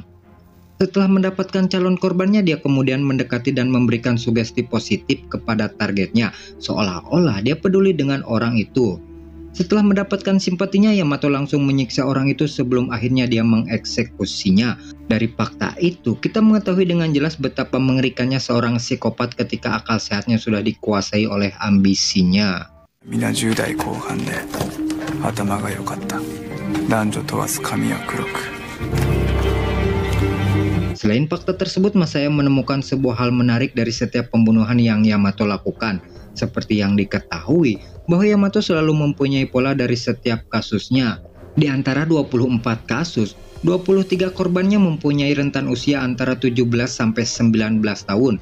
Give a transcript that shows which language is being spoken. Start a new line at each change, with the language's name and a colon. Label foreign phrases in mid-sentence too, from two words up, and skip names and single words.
Indonesian: Setelah mendapatkan calon korbannya, dia kemudian mendekati dan memberikan sugesti positif kepada targetnya, seolah-olah dia peduli dengan orang itu. Setelah mendapatkan simpatinya, Yamato langsung menyiksa orang itu sebelum akhirnya dia mengeksekusinya. Dari fakta itu, kita mengetahui dengan jelas betapa mengerikannya seorang psikopat ketika akal sehatnya sudah dikuasai oleh ambisinya.
Japanese: Mina 10 代後半で頭が良かった。男女問わず髪は黒く。
Indonesian: Selain fakta tersebut, Masaya menemukan sebuah hal menarik dari setiap pembunuhan yang Yamato lakukan. Seperti yang diketahui, bahwa Yamato selalu mempunyai pola dari setiap kasusnya. Di antara 24 kasus, 23 korbannya mempunyai rentan usia antara 17 sampai 19 tahun.